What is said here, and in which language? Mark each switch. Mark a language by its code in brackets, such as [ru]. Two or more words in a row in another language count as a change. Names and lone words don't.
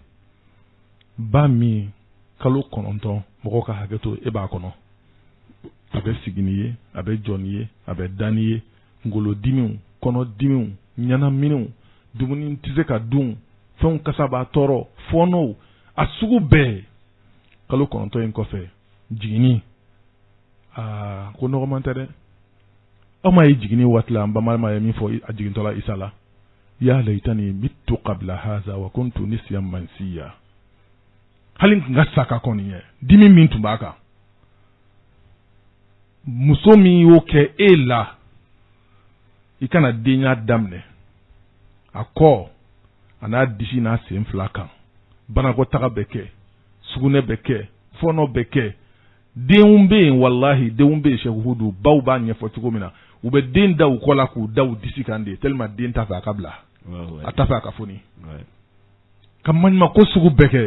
[bm] Ba min kalo 9 mɔgɔw ka hakɛ to e b'a kɔnɔ a bɛ sigi ni ye a bɛ jɔ ni ye a bɛ da ni ye kunkolodimiw kɔnɔdimiw ɲanaminiw dumuni tɛ se ka dun fɛnw kasa b'a tɔɔrɔ fɔɔnɔw a sugu bɛɛ kalo 9 in kɔfɛ jiginni ko nɔgɔman tɛ dɛ. Aw ma ye jiginni waati la an bamanan ye min fɔ a jigintɔla Isa la [ar] يا ليتني مت قبل هذا وكنت نسيا منسيا. [bm] Hali n tun ka sa ka kɔni ye dimi min tun b'a kan muso min y'o kɛ e la i kana denya daminɛ a kɔ a n'a disi n'a sen fila kan banakɔtaga bɛ kɛ sugunɛ bɛ kɛ fɔnɔ bɛ kɛ denw bɛ yen wallahi denw bɛ yen Sheikh Hudu baw b'a ɲɛfɔ cogo min na u bɛ den da u kɔ la k'u da u disi kan de tellement den t'a fɛ a ka bila a t'a fɛ a ka foni ka maɲumanko sugu bɛɛ kɛ